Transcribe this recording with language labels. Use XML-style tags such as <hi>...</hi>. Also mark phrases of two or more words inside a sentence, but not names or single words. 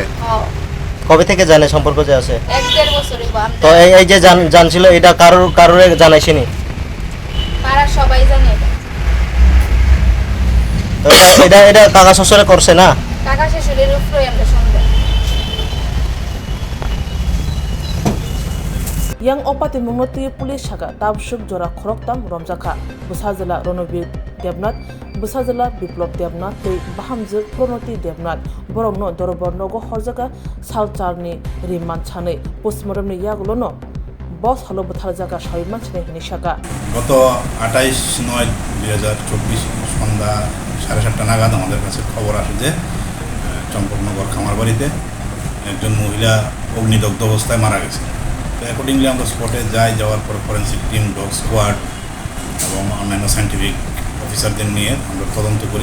<bn>কবে থেকে জানে সম্পর্ক যে আছে? 1-1.5 বছর হইব। তো এই যে জানছিল এটা কারোর জানাইছেনি? পাড়ার সবাই জানে এটা। তো এটা কাকা শ্বশুরে করছে না? কাকা শাশুড়ির উপরে আমরা সন্দেহ।</bn> <trp>yang opati mungoti pulis saga tabshuk jora khoroktam Romjakkha Bwsajwla Ronobir Debnath Bwsajwla Biplop Debnath tei Bahamjwk Pronoti Debnath borokno dorobor nogo horjaka salcharni rimman chane postmortemni yagulono bos halo bwtharjaka soiman chane hini saga</trp> <bn>গত 28/9/2024 সন্ধ্যা 7:30 নাগাদ আমাদের কাছে খবর আসে যে চম্পকনগর খামারবাড়িতে একজন মহিলা অগ্নিদগ্ধ অবস্থায় মারা গেছে। তো অ্যাকর্ডিংলি আমরা স্পটে যাওয়ার পর</bn> <en>forensic team, dog squad</en> <bn>এবং অন্যান্য</bn> <en>scientific officers</en> <bn>নিয়ে আমরা তদন্ত করি।</bn>